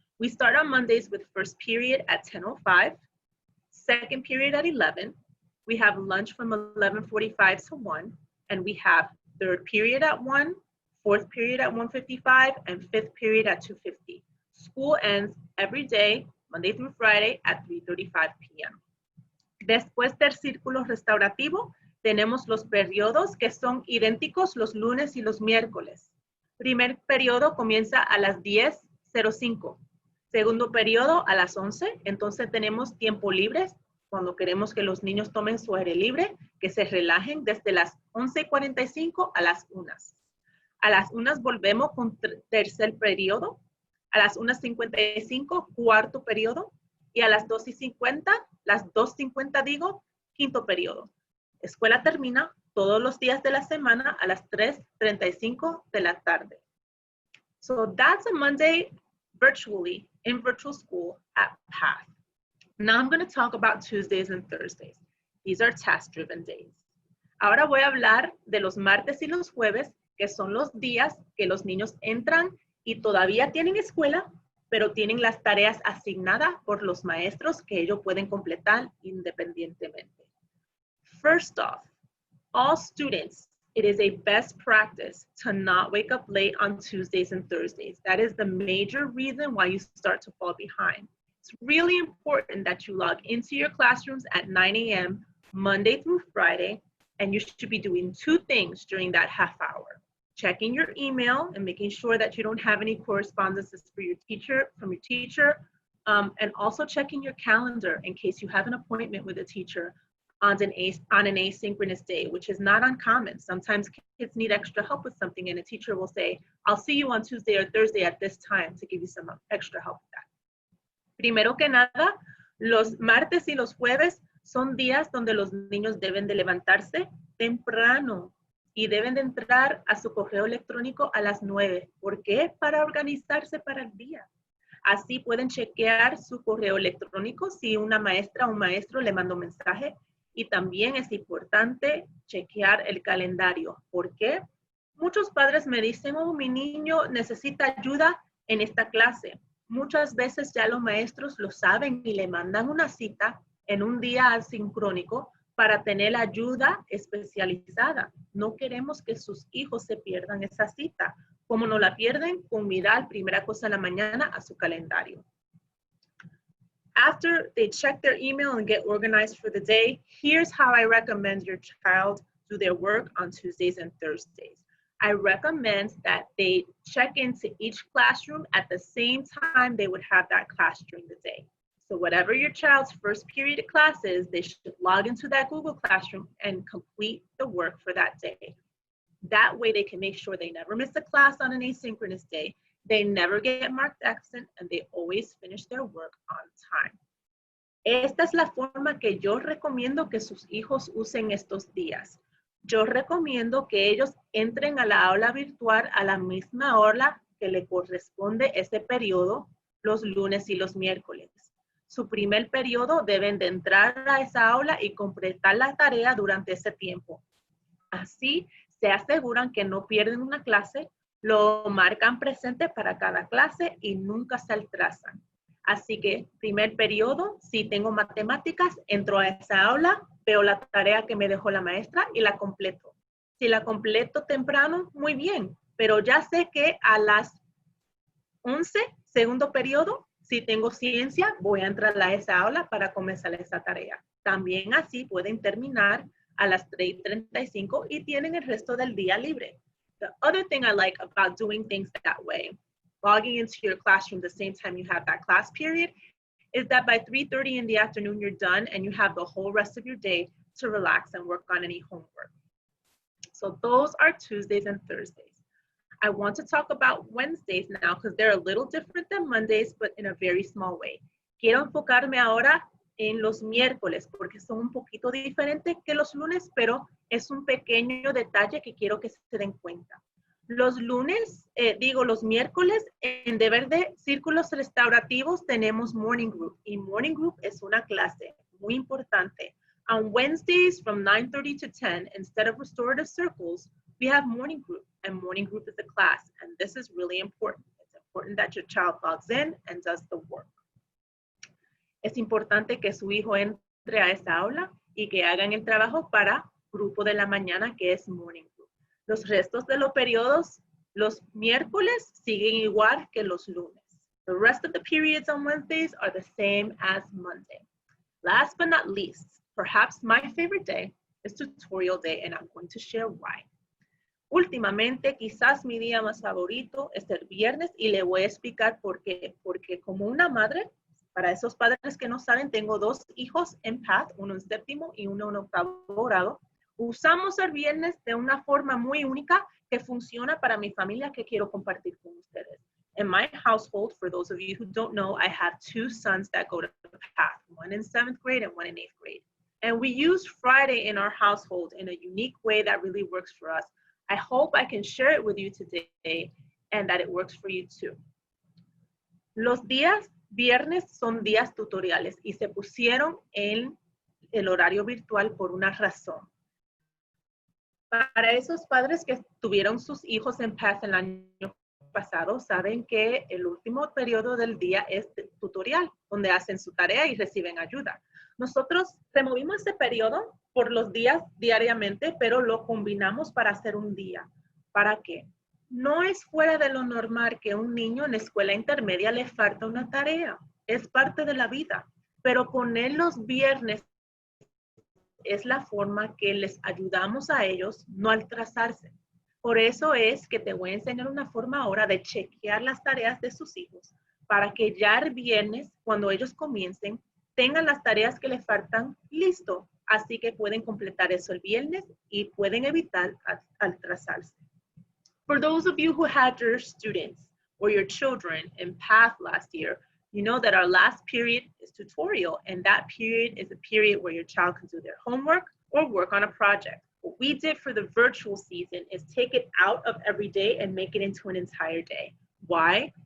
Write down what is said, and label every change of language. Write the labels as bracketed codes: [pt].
[en] We start on Mondays with first period at 10:05, second period at 11. We have lunch from 11:45 to 1, and we have third period at 1, fourth period at 1:55, and fifth period at 2:50. School ends every day, Monday through Friday, at 3:35 p.m. [es] Después del círculo restaurativo, tenemos los periodos que son idénticos los lunes y los miércoles. Primer periodo comienza a las 10:05. Segundo periodo a las 11. Entonces tenemos tiempo libre cuando queremos que los niños tomen su aire libre, que se relajen desde las 11:45 a las 1. A las 1 volvemos con tercer periodo. A las 1:55, cuarto periodo. Y a las 2:50 digo, quinto periodo. Escuela termina todos los días de la semana a las 3:35 de la tarde. [en] So that's a Monday virtually in virtual school at PATH. Now I'm going to talk about Tuesdays and Thursdays. These are task-driven days. [es] Ahora voy a hablar de los martes y los jueves, que son los días que los niños entran y todavía tienen escuela, pero tienen las tareas asignadas por los maestros que ellos pueden completar independientemente. [en] First off, all students, it is a best practice to not wake up late on Tuesdays and Thursdays. That is the major reason why you start to fall behind. It's really important that you log into your classrooms at 9 a.m. Monday through Friday, and you should be doing two things during that half hour. Checking your email and making sure that you don't have any correspondences from your teacher, and also checking your calendar in case you have an appointment with a teacher on an asynchronous day, which is not uncommon. Sometimes kids need extra help with something and a teacher will say, I'll see you on Tuesday or Thursday at this time to give you some extra help with that. [es] Primero que nada, los martes y los jueves son días donde los niños deben de levantarse temprano y deben de entrar a su correo electrónico a las 9. ¿Por qué? Para organizarse para el día. Así pueden chequear su correo electrónico si una maestra o un maestro le mandó un mensaje. Y también es importante chequear el calendario. ¿Por qué? Muchos padres me dicen, oh, mi niño necesita ayuda en esta clase. Muchas veces ya los maestros lo saben y le mandan una cita en un día asincrónico para tener ayuda especializada. No queremos que sus hijos se pierdan esa cita. Como no la pierden, con mirar primera cosa en la mañana a su calendario. [en] After they check their email and get organized for the day, here's how I recommend your child do their work on Tuesdays and Thursdays. I recommend that they check into each classroom at the same time they would have that class during the day. So whatever your child's first period class is, they should log into that Google Classroom and complete the work for that day. That way they can make sure they never miss a class on an asynchronous day, they never get marked absent, and they always finish their work on time. [es] Esta es la forma que yo recomiendo que sus hijos usen estos días. Yo recomiendo que ellos entren a la aula virtual a la misma hora que le corresponde ese periodo los lunes y los miércoles. su primer periodo deben de entrar a esa aula y completar la tarea durante ese tiempo. Así se aseguran que no pierden una clase, lo marcan presente para cada clase y nunca se atrasan. Así que primer periodo, si tengo matemáticas, entro a esa aula, veo la tarea que me dejó la maestra y la completo. Si la completo temprano, muy bien, pero ya sé que a las 11, segundo periodo, si tengo ciencia, voy a entrar a esa aula para comenzar esa tarea. También así pueden terminar a las 3:35 y tienen el resto del día libre. [en] The other thing I like about doing things that way, logging into your classroom the same time you have that class period, is that by 3:30 in the afternoon, you're done and you have the whole rest of your day to relax and work on any homework. So those are Tuesdays and Thursdays. I want to talk about Wednesdays now because they're a little different than Mondays, but in a very small way. [es] Quiero enfocarme ahora en los miércoles porque son un poquito diferentes que los lunes, pero es un pequeño detalle que quiero que se den cuenta. Los lunes, los miércoles, en deber de círculos restaurativos tenemos Morning Group y Morning Group es una clase muy importante. [en] On Wednesdays from 9:30 to 10, instead of restorative circles, we have Morning Group, and Morning Group is a class, and this is really important. It's important that your child logs in and does the work. [es] Es importante que su hijo entre a esa aula y que hagan el trabajo para grupo de la mañana, que es Morning Group. Los restos de los periodos, los miércoles, siguen igual que los lunes. [en] The rest of the periods on Wednesdays are the same as Monday. Last but not least, perhaps my favorite day is Tutorial Day, and I'm going to share why. [es] Últimamente, quizás mi día más favorito es el viernes y le voy a explicar por qué. Porque como una madre, para esos padres que no saben, tengo 2 hijos en PATH, uno en 7º y uno en 8º grado. Usamos el viernes de una forma muy única que funciona para mi familia que quiero compartir con ustedes. [en] In my household, for those of you who don't know, I have 2 sons that go to PATH, one in 7th grade and one in 8th grade. And we use Friday in our household in a unique way that really works for us. I hope I can share it with you today and that it works for you too. [es] Los días viernes son días tutoriales y se pusieron en el horario virtual por una razón. Para esos padres que tuvieron sus hijos en PATH el año pasado, saben que el último periodo del día es tutorial, donde hacen su tarea y reciben ayuda. Nosotros removimos ese periodo por los días diariamente, pero lo combinamos para hacer un día. ¿Para qué? No es fuera de lo normal que un niño en la escuela intermedia le falta una tarea. Es parte de la vida. Pero poner los viernes es la forma que les ayudamos a ellos no atrasarse. Por eso es que te voy a enseñar una forma ahora de chequear las tareas de sus hijos para que ya el viernes, cuando ellos comiencen, tengan las tareas que les faltan listo. Así que pueden completar eso el viernes y pueden evitar atrasarse. [en] For those of you who had your students or your children in PATH last year, you know that our last period is tutorial, and that period is a period where your child can do their homework or work on a project. What we did for the virtual season is take it out of every day and make it into an entire day. Why?